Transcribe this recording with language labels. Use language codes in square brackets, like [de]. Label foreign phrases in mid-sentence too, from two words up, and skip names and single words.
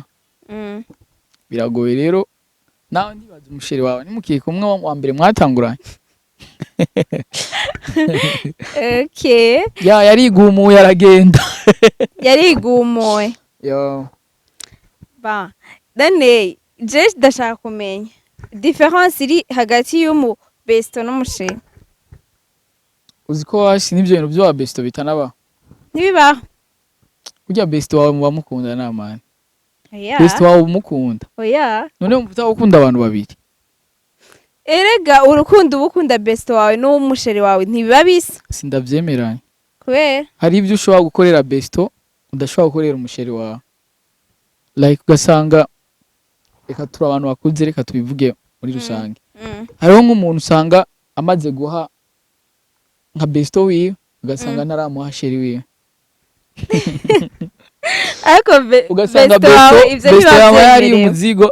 [rn] Biragoye rero nawe ndibaza umusheri wawe nimukiye kumwe wa mbere mwatanguranye. Okay. Yarigumuye aragenda. Yarigumuye. Yo. Ba. Dane, je ndashaka kumenya difference iri hagati y'umu besto n'umusheri. Uziko washi nivyo bintu byo besto bitanaba. Ntibibaho. Urya besto wawe muba mukunda namani. Oya. Besto wawe umukunda. Oya. None mvuta ukunda abantu babiri. Erega urukundo ubukunda besto wawe n'umusheri wawe ntibiba bisa. Sindavyemeranye. Kubera hari ibyo ushobora gukorera besto udashobora gukorera umusheri wawe. Like ugasanga reka turi abantu bakuze reka tubivuge muri rusange. Hariho nk'umuntu usanga amaze guha nka besto wiwe ugasanga ntaramuha sheri wiwe. Ariko ugasanga besto yawe yari umuzigo.